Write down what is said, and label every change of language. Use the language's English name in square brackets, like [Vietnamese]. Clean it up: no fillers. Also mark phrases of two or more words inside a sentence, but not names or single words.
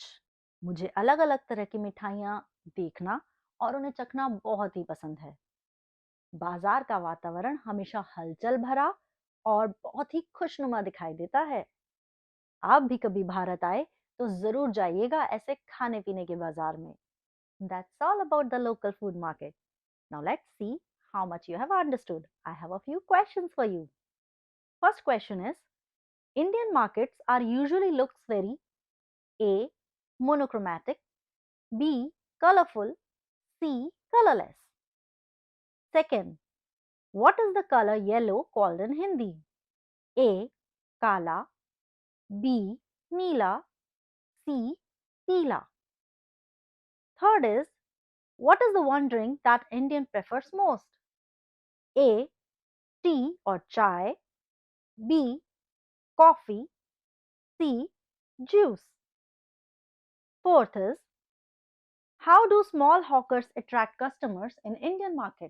[Hindi] मुझे अलग अलग तरह की मिठाइयाँ देखना और उन्हें चखना बहुत ही पसंद है। बाजार का वातावरण हमेशा हलचल भरा और बहुत ही खुशनुमा दिखाई देता है। आप भी कभी भारत आए तो जरूर जाइएगा ऐसे खाने पीने के बाजार में। [English] That's all about the local food market. Now let's see how much you have understood. I have a few questions for you. First question is, Indian markets are usually looks very A. Monochromatic, B. Colorful, C. Colorless. Second, what is the color yellow called in Hindi? A. Kala, B. Neela, C. Peela. Third is, what is the one drink that Indian prefers most? A. Tea or chai, B. Coffee, C. Juice. Fourth is, how do small hawkers attract customers in Indian markets?